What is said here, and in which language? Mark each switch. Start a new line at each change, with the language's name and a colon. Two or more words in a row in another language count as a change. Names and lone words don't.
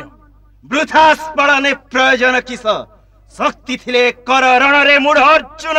Odia: ବୃଥା ସ୍ମରଣେ ପ୍ରୟୋଜନ କିସ, ଶକ୍ତି ଥିଲେ କର ରଣ ରେ ମୂଢ଼ ଅର୍ଜୁନ।